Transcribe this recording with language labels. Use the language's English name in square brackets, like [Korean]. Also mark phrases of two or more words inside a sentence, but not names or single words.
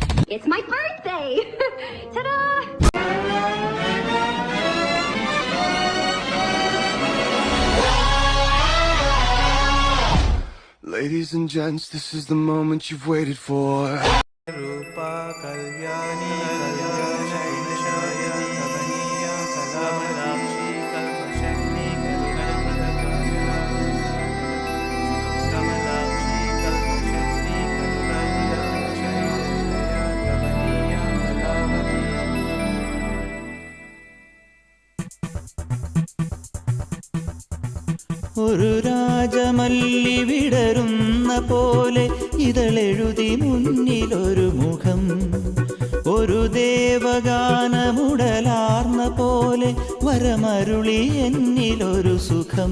[English] It's my birthday! Ta-da! Ladies and gents, this is the moment you've waited for. [Malayalam] Rupa Kalyani Kalyashaya Kavaniya Kalamalakshi Kalpashakti Kalpashakti Kamalakshi Kalpashakti Kalpashakti Kavaniya Kalamati. ഒരു രാജമല്ലി വിടരുന്ന പോലെ ഇതളെഴുതി മുന്നിലൊരു മുഖം, ഒരു ദേവഗാനമുടലാർന്ന പോലെ വരമരുളി എന്നിലൊരു സുഖം.